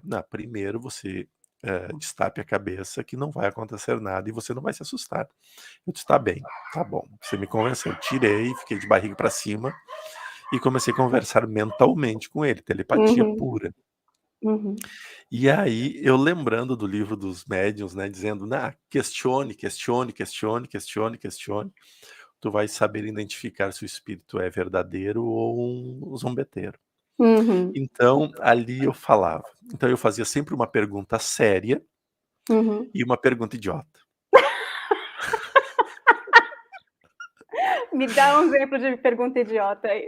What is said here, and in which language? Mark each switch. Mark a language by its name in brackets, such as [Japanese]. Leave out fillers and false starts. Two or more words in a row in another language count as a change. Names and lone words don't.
[Portuguese] "Não, primeiro você, destape a cabeça que não vai acontecer nada e você não vai se assustar". Eu disse: "Tá bem, tá bom, você me convenceu". Tirei, fiquei de barriga para cima e comecei a conversar mentalmente com ele, telepatia Uhum, pura. uhum. E aí eu lembrando do livro dos médiuns, né, dizendo: questione, questione, questione, questione, questione, tu vais saber identificar se o espírito é verdadeiro ou um zombeteiro". Uhum, Então, ali eu falava. Então eu fazia sempre uma pergunta séria uhum. e uma pergunta idiota. Me dá um exemplo de pergunta idiota aí.